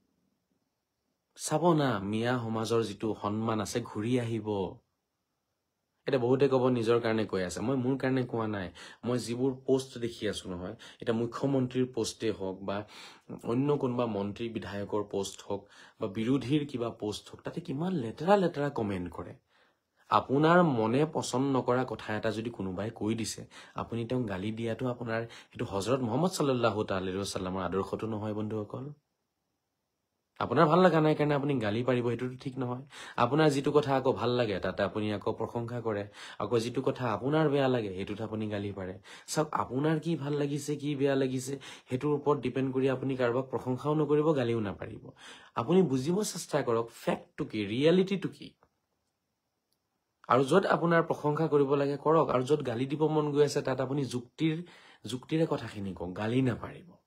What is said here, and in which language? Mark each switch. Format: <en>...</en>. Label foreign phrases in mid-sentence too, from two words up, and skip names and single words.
<as>চাব না মিয়া সমাজৰ যিটো সন্মান আছে ঘূৰি আহিব এটা বহুতে ক'ব নিজৰ কাৰণে কৈ আছে মই মোৰ কাৰণে কোৱা নাই মই যিবোৰ পোষ্ট দেখি আছো নহয় এটা মুখ্যমন্ত্ৰীৰ পোষ্টে হওক বা অন্য কোনোবা মন্ত্ৰী বিধায়কৰ পোষ্ট হওক বা বিৰোধীৰ কিবা পোষ্ট হওক তাতে কিমান লেতেৰা লেতেৰা কমেন্ট কৰে আপোনাৰ মনে পছন্দ নকৰা কথা এটা যদি কোনোবাই কৈ দিছে আপুনি তেওঁক গালি দিয়াটো আপোনাৰ সেইটো হযৰত মুহাম্মদ</as> <ar>صلى الله تعالى وسلم</ar> <as>আদৰ্শটো নহয় বন্ধুসকল আপোনাৰ ভাল লগা নাই কাৰণে আপুনি গালি পাৰিব সেইটোতো ঠিক নহয় আপোনাৰ যিটো কথা আকৌ ভাল লাগে তাতে আপুনি আকৌ প্ৰশংসা কৰে আকৌ যিটো কথা আপোনাৰ বেয়া লাগে সেইটোত আপুনি গালি পাৰে সব আপোনাৰ কি ভাল লাগিছে কি বেয়া লাগিছে হেতুৰ ওপৰত ডিপেন্ড কৰি আপুনি কাৰোবাক প্ৰশংসাও নকৰিব গালিও নাপাৰিব আপুনি বুজিব চেষ্টা কৰক ফ্যাক্টটো কি ৰিয়েলিটিটো কি আৰু য'ত আপোনাৰ প্ৰশংসা কৰিব লাগে কৰক, আৰু য'ত গালি দিব মন গৈ আছে তাত আপুনি যুক্তিৰে কথাখিনি কওক, গালি নাপাৰিব।</as>